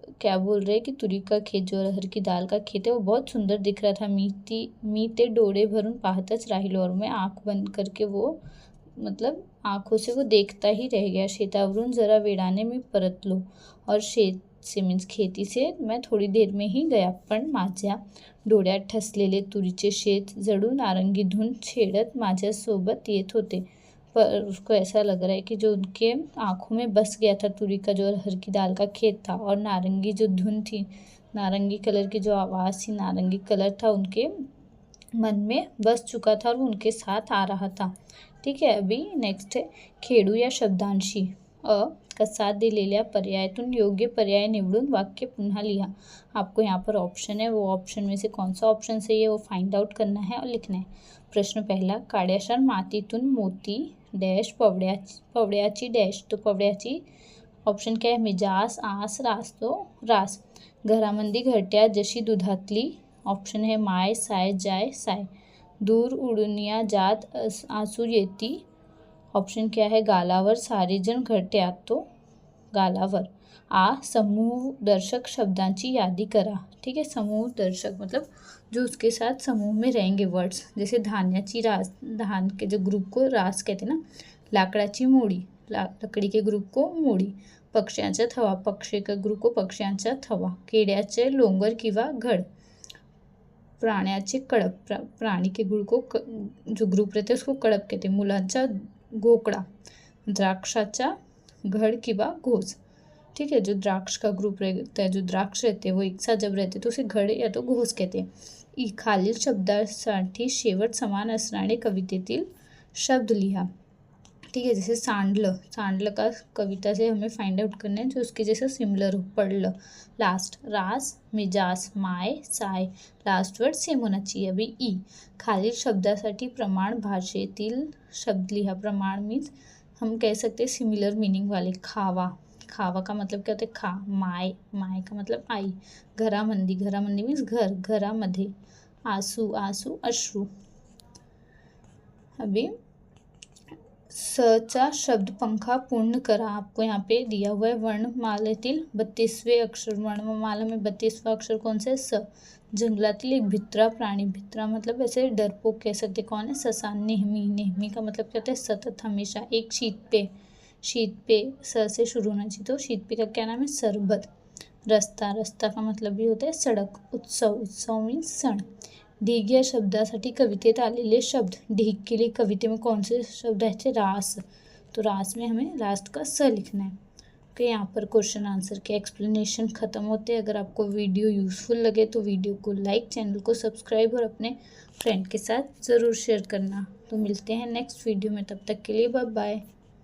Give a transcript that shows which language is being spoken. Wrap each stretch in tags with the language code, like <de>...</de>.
<hi>क्या बोल रहे कि तुरी का खेत जो अरहर की दाल का खेत है वो बहुत सुंदर दिख रहा था.</hi> <mr>मी ते डोळे भरून पाहतच राहिलो.</mr> <hi>और मैं आँख बंद करके वो मतलब आँखों से वो देखता ही रह गया.</hi> <mr>शेतावरून जरा वेळाने मी परतलो</mr> <hi>और शेत से मीन्स खेती से मैं थोड़ी देर में ही गया.</hi> <mr>पण माझ्या डोळ्यात ठसलेले तुरीचे शेत जडू नारंगी धुन छेडत माझ्यासोबत येत होते.</mr> <hi>पर उसको ऐसा लग रहा है कि जो उनके आँखों में बस गया था तुरी का जो अरहर की दाल का खेत था और नारंगी जो धुन थी, नारंगी कलर की जो आवाज़ थी, नारंगी कलर था उनके मन में बस चुका था और वो उनके साथ आ रहा था. ठीक है. अभी नेक्स्ट है खेडू या शब्दांशी.</hi> <mr>कसात दिलेल्या पर्यायातून योग्य पर्याय निवडून वाक्य पुन्हा लिहा.</mr> <hi>आपको यहाँ पर ऑप्शन है, वो ऑप्शन में से कौन सा ऑप्शन सही है वो फाइंड आउट करना है और लिखना है.</hi> <mr>प्रश्न पहला, काड्याशार मातीतून मोती डॅश पवड्याची डॅश.</mr> <hi>तो पवड्याची ऑप्शन क्या है, मिजास, आस, रास. तो रास.</hi> <mr>घरामंदी घरट्या जशी दुधातली. ऑप्शन है माय, साय, जाय, साय. दूर उडूनिया जात आसूर येती. ऑप्शन क्या है, गालावर सारे जण घरट्यात. तो गालावर. समूह दर्शक शब्दांची यादी करा.</mr> <hi>ठीक है. समूह दर्शक मतलब जो उसके साथ समूह में रहेंगे वर्ड्स. जैसे</hi> <mr>धान्याची रास,</mr> <hi>धान के जो ग्रुप को रास कहते हैं ना.</hi> <mr>लाकडाची मोडी,</mr> <hi>लकड़ी के ग्रुप को मोडी.</hi> <mr>पक्ष्यांचा थवा,</mr> <hi>पक्षी के ग्रुप को पक्ष्यांचा थवा.</hi> <mr>केड्याचे लोंगर किंवा घड. प्राण्याचे कळप,</mr> <hi>प्राणी के ग्रुप को जो ग्रुप रहते हैं उसको कळप कहते हैं.</hi> <mr>मुलांचा घोकड़ा. द्राक्षाचा घड़ किंवा घोस.</mr> <hi>ठीक है. जो द्राक्ष का ग्रुप रहता है, जो द्राक्ष रहते हैं वो एक साथ जब रहते हैं तो उसे घड़ या तो घोस कहते हैं.</hi> <mr>खालील शब्दासाठी शेवट समान असणारे कवितेतील शब्द लिहा.</mr> <hi>ठीक है. जैसे सांडलं का कविता से हमें फाइंड आउट करना है जो उसके जैसा सिमिलर हो.</hi> <mr>पडलं, लास्ट, रास, मिजास, माय, साय.</mr> <hi>Last word same होना चाहिए.</hi> <mr>अभी खालील शब्दासाठी प्रमाण भाषेतील शब्द लिहा.</mr> <hi>प्रमाण मीन्स हम कह सकते हैं सिमिलर मीनिंग वाले. खावा का मतलब क्या होता है, खा. माय का मतलब आई. घरामंदी मीन्स घर, घरामध्ये. आसू, अश्रू.</hi> <mr>अभी चा शब्द पंखा पूर्ण करा.</mr> <hi>आपको यहाँ पे दिया हुआ है वर्णमालेतील 32वें अक्षर. वर्णमाला में 32वां अक्षर कौन सा है, स.</hi> <mr>जंगलातील एक भित्रा प्राणी.</mr> <hi>भित्रा मतलब ऐसे डरपोक कह सकते. कौन है, ससा. नेहमी का मतलब क्या होता है, सतत, हमेशा. एक शीत पे स से शुरू होना चाहिए. तो शीत पे का क्या नाम है, सरबत. रस्ता का मतलब भी होता है सड़क. उत्सव मीन्स सण.</hi> <mr>ढीग या शब्दासाठी कवितेत आलेले शब्द.</mr> <hi>ढीग के लिए कविते में कौन से शब्द है, रास. तो रास में हमें लास्ट का स लिखना है. ओके. यहाँ पर क्वेश्चन आंसर के एक्सप्लेनेशन ख़त्म होते हैं. अगर आपको वीडियो यूज़फुल लगे तो वीडियो को लाइक, चैनल को सब्सक्राइब और अपने फ्रेंड के साथ ज़रूर शेयर करना. तो मिलते हैं नेक्स्ट वीडियो में. तब तक के लिए बाय बाय.</hi>